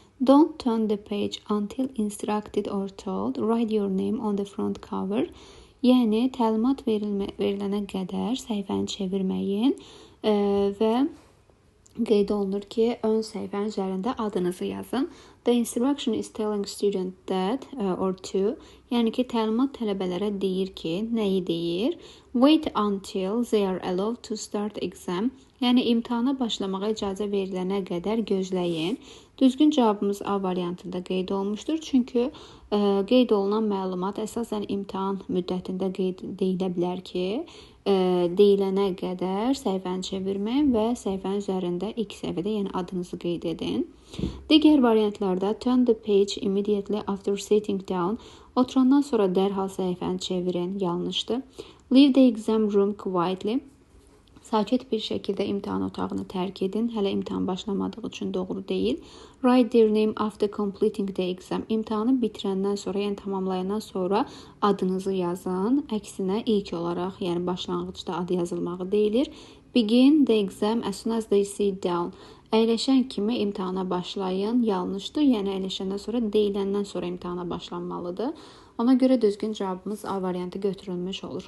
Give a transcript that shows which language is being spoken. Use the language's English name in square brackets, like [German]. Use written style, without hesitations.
[English] Don't turn the page until instructed or told. Write your name on the front cover. [Azerbaijani] Yəni təlimat verilənə qədər səhifəni çevirməyin və qeyd olunur ki, ön səhifənin üzərində adınızı yazın. [English] The instruction is telling student that or to, [Azerbaijani] yəni ki, təlimat tələbələrə deyir ki, nəyi deyir? [English] Wait until they are allowed to start exam. [Azerbaijani] Yəni imtahana başlamağa icazə verilənə qədər gözləyin. Düzgün cavabımız A variantında qeyd olmuşdur. Çünki qeyd olunan məlumat əsasən imtahan müddətində deyilə bilər ki, deyilənə qədər səhifəni çevirməyin və səhifənin üzərində ilk səhifədə, yəni adınızı qeyd edin. Digər variantlarda [English] turn the page immediately after sitting down. [Azerbaijani] Oturandan sonra dərhal səhifəni çevirin, yanlışdır. [English] Leave the exam room quietly. [Azerbaijani] Sakit bir şəkildə imtahan otağını tərk edin. Hələ imtahan başlamadığı üçün doğru deyil. [English] Write their name after completing the exam. [Azerbaijani] İmtahanı bitirəndən sonra, yəni tamamlayandan sonra adınızı yazın. Əksinə ilk olaraq, yəni başlanğıcda adı yazılmağı deyilir. [English] Begin the exam as soon as they sit down. [Azerbaijani] Əyləşən kimi imtahana başlayın. Yanlışdır. Yəni əyləşəndən sonra, deyiləndən sonra imtahana başlanmalıdır. Ona görə düzgün cavabımız A variantı götürülmüş olur.